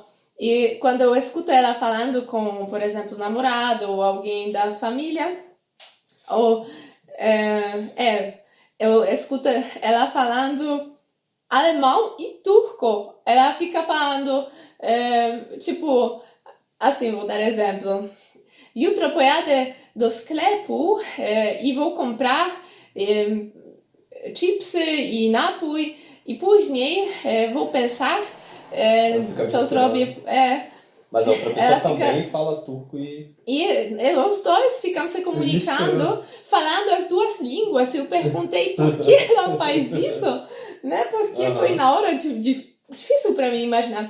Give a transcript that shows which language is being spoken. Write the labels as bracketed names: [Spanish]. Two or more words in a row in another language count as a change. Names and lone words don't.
[Portuguese] E quando eu escuto ela falando com, por exemplo, namorado ou alguém da família, ou eu escuto ela falando alemão e turco. Ela fica falando, assim, vou dar exemplo. [Polish] Jutro pojadę do sklepu i [Portuguese] vou comprar [Polish] chipsy i napój i później [Portuguese] vou pensar se eu [Polish] zrobię... [Portuguese] Mas a outra pessoa também fala turco e os dois ficam se comunicando, falando as 2 línguas. Eu perguntei por que ela faz isso, né? Porque foi na hora difícil para mim imaginar.